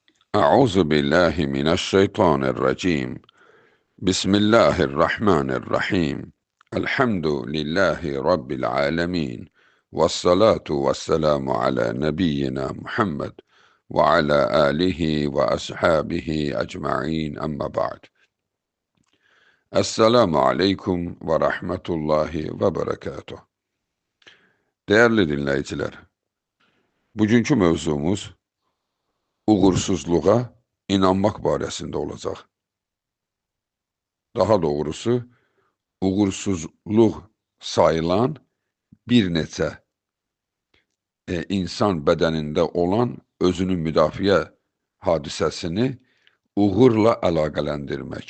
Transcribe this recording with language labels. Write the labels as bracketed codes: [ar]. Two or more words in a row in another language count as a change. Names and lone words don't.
[ar] أعوذ بالله من الشيطان الرجيم. بسم الله الرحمن الرحيم. الحمد لله رب العالمين، والصلاة والسلام على نبينا محمد وعلى آله وأصحابه أجمعين، أما بعد. السلام عليكم ورحمة الله وبركاته. [az] Değerli dinleyiciler, bugünkü mövzumuz uğursuzluğa inanmak barəsində olacaq. Daha doğrusu, uğursuzluq sayılan bir neçə insan bədənində olan özünü müdafiə hadisəsini uğurla əlaqələndirmək.